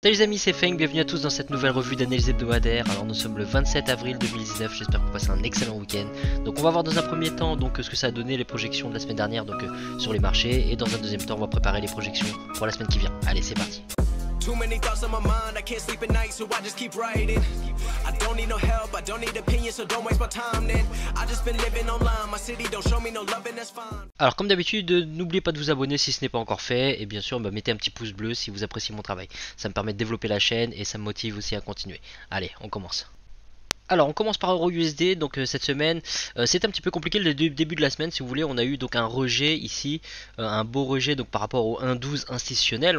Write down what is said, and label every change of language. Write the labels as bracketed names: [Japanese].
[French] Salut les amis, c'est Feng, bienvenue à tous dans cette nouvelle revue d'analyse hebdomadaire. Alors nous sommes le 27 avril 2019, j'espère que vous passez un excellent week-end. Donc on va voir dans un premier temps donc ce que ça a donné les projections de la semaine dernière donc sur les marchés, et dans un deuxième temps on va préparer les projections pour la semaine qui vient. Allez, c'est parti. [English] Too many thoughts on my mind, I can't sleep at night, so I just keep writing. I don't need no help, I don't need opinions, so don't waste my time then. I just been living online, my city don't show me no love and that's fine. [French] Alors comme d'habitude, n'oubliez pas de vous abonner si ce n'est pas encore fait, et bien sûr mettez un petit pouce bleu si vous appréciez mon travail. Ça me permet de développer la chaîne et ça me motive aussi à continuer. Allez, on commence. Alors on commence par EURUSD, donc cette semaine c'est un petit peu compliqué le début de la semaine si vous voulez. On a eu donc un rejet ici, un beau rejet donc par rapport au 1.12 institutionnel.